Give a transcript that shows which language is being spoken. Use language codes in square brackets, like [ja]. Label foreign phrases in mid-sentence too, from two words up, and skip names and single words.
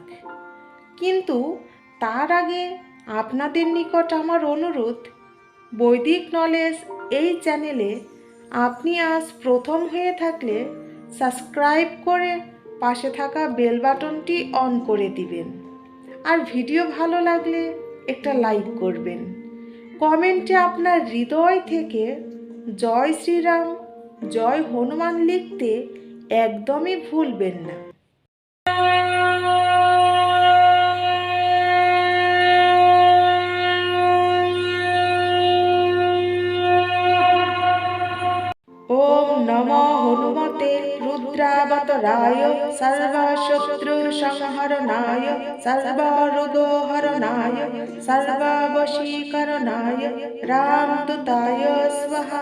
[bn] কিন্তু তার আগে আপনাদের নিকট আমার অনুরোধ, বৈদিক নলেজ এই চ্যানেলে আপনি আজ প্রথম হয়ে থাকলে সাবস্ক্রাইব করে পাশে থাকা [en] bell button [bn] অন করে দিবেন। আর ভিডিও ভালো লাগলে একটা লাইক করবেন। কমেন্টে আপনার হৃদয় থেকে জয় শ্রীরাম, জয় হনুমান লিখতে একদমই ভুলবেন না। [sa] ওম নমো হনুমতে রুদ্রাবতারায় সর্বশত্রু সংহরণায় সর্বরোগহরণায় সর্ববশীকরণায় রামদূতায় স্বাহা।